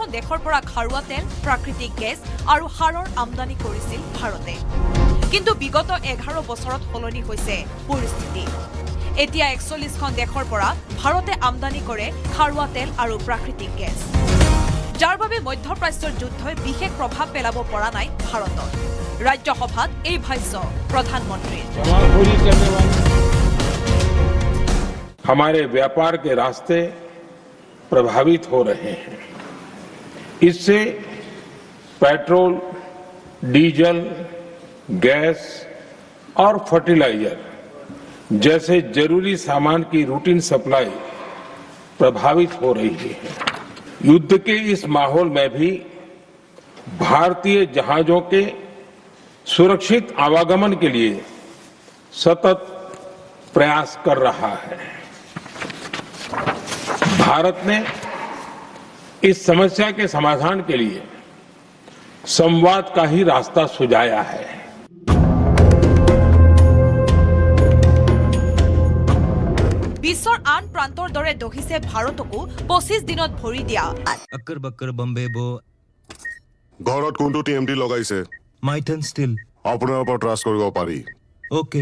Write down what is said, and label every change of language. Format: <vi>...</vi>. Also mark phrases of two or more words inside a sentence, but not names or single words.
<as>দেশৰ পৰা খাৰুৱা তেল প্ৰাকৃতিক গেছ আৰু সাৰৰ আমদানি কৰিছিল ভাৰতে কিন্তু বিগত 11 বছৰত সলনি হৈছে পৰিস্থিতি এতিয়া 41খন দেশৰ পৰা ভাৰতে আমদানি কৰে খাৰুৱা তেল আৰু প্ৰাকৃতিক গেছ যাৰ বাবে মধ্যপ্ৰাচ্যৰ যুদ্ধই বিশেষ প্ৰভাৱ পেলাব পৰা নাই ভাৰতত ৰাজ্যসভাত এই ভাষ্য প্ৰধানমন্ত্ৰীৰ</as> <hi>हमारे व्यापार के रास्ते प्रभावित हो रहे हैं। इससे पेट्रोल, डीजल, गैस और फर्टिलाइजर जैसे जरूरी सामान की</hi> <en>routine supply</en> <hi>प्रभावित हो रही है। युद्ध के इस माहौल में भी भारतीय जहाजों के सुरक्षित आवागमन के लिए सतत प्रयास कर रहा है। भारत ने इस समस्या के समाधान के लिए संवाद का ही रास्ता सुझाया है।</hi> <as>বিশ্বৰ আন প্ৰান্তৰ দৰে দহিছে ভাৰতকো 25 দিনত ভৰি দিয়া।</as> <hi>अक्कर बक्कर बम्बे बो</hi> <as>ঘৰত কোনটো টিএমটি লগাইছে</as> <hi>माइथन स्टील</hi> <as>আপোনাৰ ওপৰত ট্ৰাষ্ট কৰিব পাৰি।</as> <en>ओके</en>